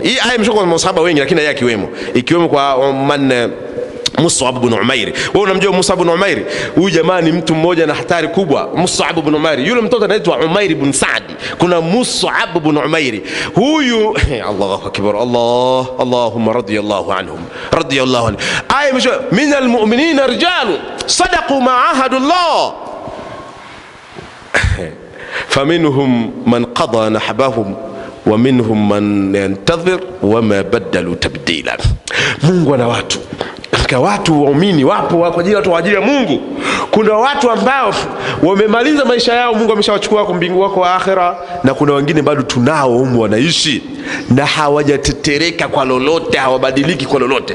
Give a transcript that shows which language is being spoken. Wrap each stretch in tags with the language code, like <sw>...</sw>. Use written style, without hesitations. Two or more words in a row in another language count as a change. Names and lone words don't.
<sw>Hii aya imeshuka kwa masahaba wengi, lakini yeye akiwemo, ikiwemo kwa Mus'ab ibn Umair. Wewe unamjua Mus'ab ibn Umair? Huyu jamaa ni mtu mmoja na hatari kubwa. Mus'ab ibn Umair, yule mtoto anaitwa Umair ibn Sa'd, kuna Mus'ab ibn Umair.</sw> <ar>Huyu الله أكبر، اللهم رضي الله عنهم، رضي الله عنهم. Aya imeshuka, من المؤمنين رجال صدقوا ما عاهد الله فمنهم من قضى نحبهم ومنهم من ينتظر وما بدلوا تبديلا.</ar> <sw>Mungu ana watu, watu waumini wapo kwa ajili ya watu wa ajili ya Mungu. Kuna watu ambao wamemaliza maisha yao, Mungu ameshawachukua kwa mbingu wako wa akhera, na kuna wengine bado tunao humu wanaishi na hawajatetereka kwa lolote, hawabadiliki kwa lolote.</sw>